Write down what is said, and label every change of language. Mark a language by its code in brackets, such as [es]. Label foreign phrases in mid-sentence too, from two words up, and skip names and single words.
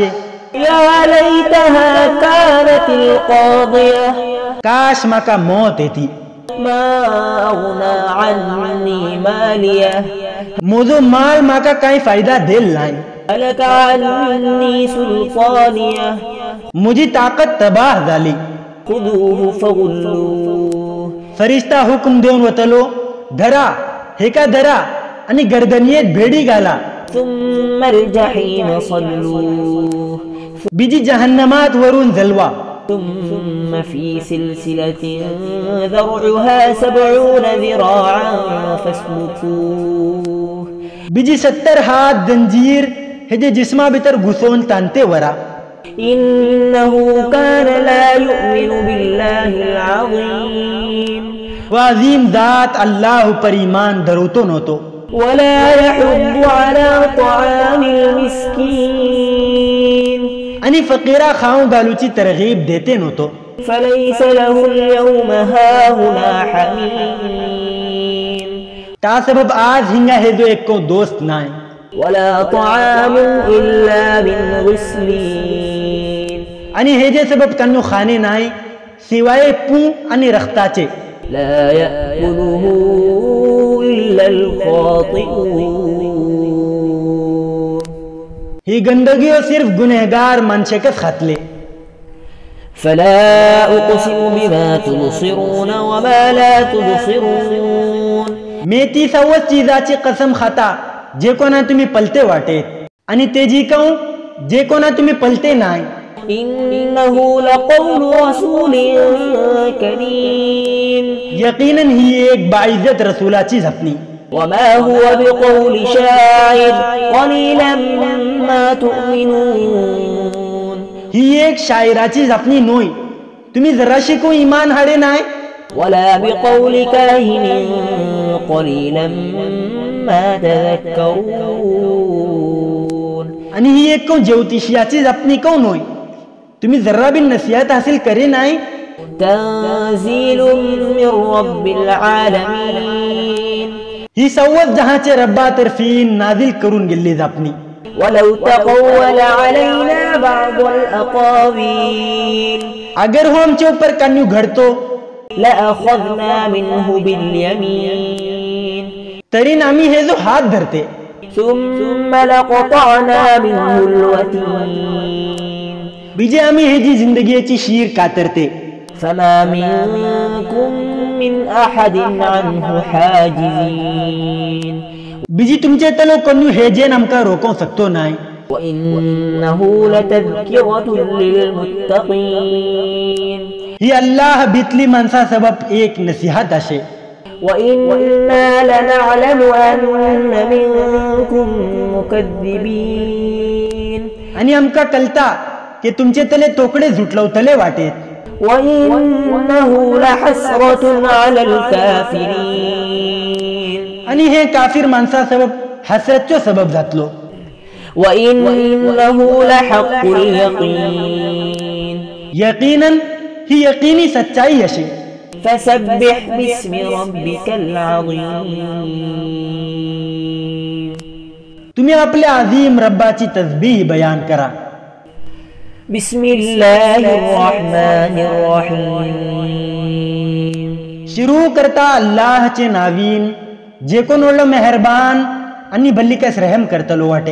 [ar] يا ليتها كانت القاضية, [kok] काश माका मौत येती. [ar] ما أغنى عني ماليه, [kok] मोजो माल माका काही फायदा देल नाही. [ar] هلك عني سلطانيه, [kok] मुझी ताकद तबाह झाली. [ar] خذوه فغلوه, [kok] फरिश्ता हुकुम देऊन वतलो धरा हे का धरा आणि गर्दनीयेत भेडी घाला. [ar] ثم الجحيم صلوه, [kok] बीजी जहन्नमात वरून जलवा. [ar] ثم في سلسلة ذرعها 70 ذراعا فاسلكوه, [kok] बीजी 70 हात जंजीर हे जे जिस्मा भितर घुसवून ताणते वरा. [ar] إنه كان لا يؤمن بالله العظيم, [kok] वाजीम जात अल्लाह पर ईमान धरवतो नव्हतो. [ar] ولا يحض على طعام المسكين, [kok] आणि फकीरा खाऊ घालूची तरगीब देते नव्हतो. [ar] فليس له اليوم هاهنا حميم, [kok] त्या सबब आज हिंगा हे जो एक को दोस्त नाही. [ar] ولا طعام إلا من غسلين, [kok] आणि हे जे सबब त्यांनो खाणे नाही सिवाय पू आणि रक्ताचे. [ar] لا يأكله إلا الخاطئون, [kok] ही गंदगी सिर्फ गुनहगार माणसेकच खातले. [ar] فلا أقسم بما تبصرون وما لا تبصرون, [kok] मी ती सर्वच चीजाची कसम खाता जे कोणा तुम्ही पलते वाटेत आणि ते जी कहूं जे कोणा तुम्ही पलते नाही. [ar] إنه لقول رسول كريم, [kok] यकीनन ही एक बाइज्जत रसूलाची झपणी. [ar] وما هو بقول شاعر قليلا ما تؤمنون, [kok] ही एक शायराची झपणी नोय तुम्ही जराशी को ईमान हाडे नाही. [ar] ولا بقول كاهن قليلا ما تذكرون, [kok] आणि ही एक को ज्योतिषियाची झपणी को नोय तुम्ही जरा भी नसीहत हासिल करे नाही. [ar] تنزيل من رب العالمين, [kok] ही सर्वच जहाचे रब्बा तर्फीन नाजिल करून गेली झपणी. [ar] ولو تقول علينا بعض الأقاويل, [kok] अगर हो आमचे ऊपर कन्यू घडतो [ar] لأخذنا منه باليمين, [kok] तरीन आम्ही हे जो हात धरते. [ar] ثم لقطعنا منه الوتين, [kok] बीजे आम्ही हे जी जिंदगीची शीर कातरते. [ar] فما منكم من أحد عنه حاجزين, [kok] बीजी तुमचे तलो कन्यू हे जे आमका रोको सकतो नाही. [ar] وإنه لتذكرة للمتقين, [kok] ही अल्लाह बितली माणसा सबब एक नसीहत असे. [ar] وإنا لنعلم أن منكم مكذبين, [kok] आणि आमका कळता की तुमचे तले तोकडे झुटलवतले वाटेत. [ar] وإنه لحسرة على الكافرين, [kok] आणि हे काफिर माणसा सबब हसरतचो सबब जातलो. [ar] وإنه لحق اليقين, [kok] यकीनन ही यकीनी सच्चाई असे. [ar] فسبح باسم ربك العظيم, [kok] तुम्ही आपल्या अजीम रब्बाची तस्बीह बयान करा. [ar] بسم الله الرحمن الرحيم, [kok] शुरू करता अल्लाहचे नावीन जे कोण व्हडलो मेहरबान आणि भल्लिकस रहम करतलो वाटे.